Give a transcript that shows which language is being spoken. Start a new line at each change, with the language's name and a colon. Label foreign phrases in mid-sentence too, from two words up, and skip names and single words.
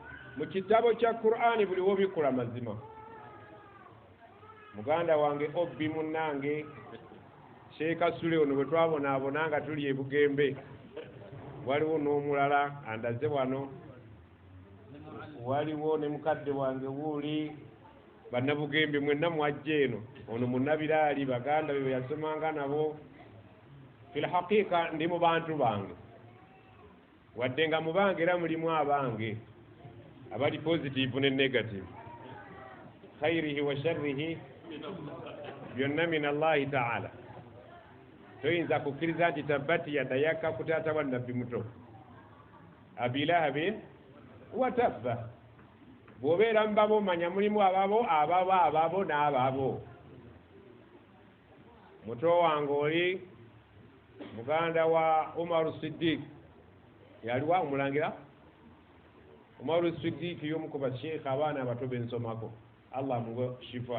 Ganda: mu kitabo kya Qur'ani buliwo bikola mazima. Muganda wange obbi munnange Sheikh Sule ono bwe twabonaabona nga tuli e Bugembe, waliwo n'omulala andaze wano, waliwo ne mukadde wange wuuli, bannabugembe mwenna mwajja eno, ono munnabiraali baganda be yasomanga nabo.
Arabic: في الحقيقة
Ganda: ndi mu bantu bange, wadde nga mu bange era mulimu abange abali positive ne negative,
Arabic: خيره وشره
Ganda: byonna
Arabic: من الله تعالى.
Ganda: Toyinza kukkiriza nti
Arabic: تبت يدا
Ganda: yakka ku taata wa nabbi muto
Arabic: أبي لهب وتب.
Ganda: Bw'obeera mu babo manya mulimu ababo n'ababo. Muto wange oli muganda wa Umar Siddiq, yaliwa omulangira Umar Siddiq y'omu ku basheikh abaana abato bensomako, Allah amuwe shifa.